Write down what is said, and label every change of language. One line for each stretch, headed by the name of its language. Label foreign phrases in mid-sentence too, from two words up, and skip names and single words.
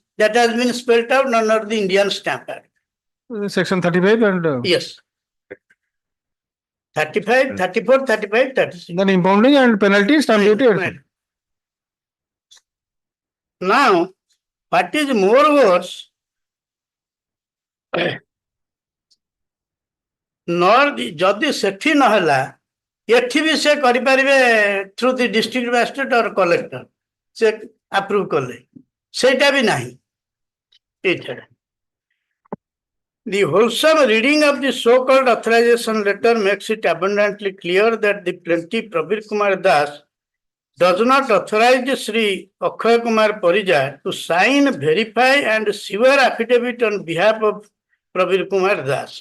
English: That has been spelled out under the Indian Stamp Act. Section 35 and. Yes. 35, 34, 35, 36. Then impounding and penalty, stamp duty. Right. Now, what is more worse,
Odia: ଯଦି ସେଠି ନହେଲା ଏଠି ବି ସେ କରିପାରିବେ
English: through the district magistrate or collector
Odia: ସେ approve କଲେ ସେଇଟା ବି ନାହିଁ ଏଇଟା
English: The wholesome reading of the so-called authorization letter makes it abundantly clear that the plaintiff Prabir Kumar Das does not authorize Sri Akshay Kumar Parija to sign, verify and swear affidavit on behalf of Prabir Kumar Das.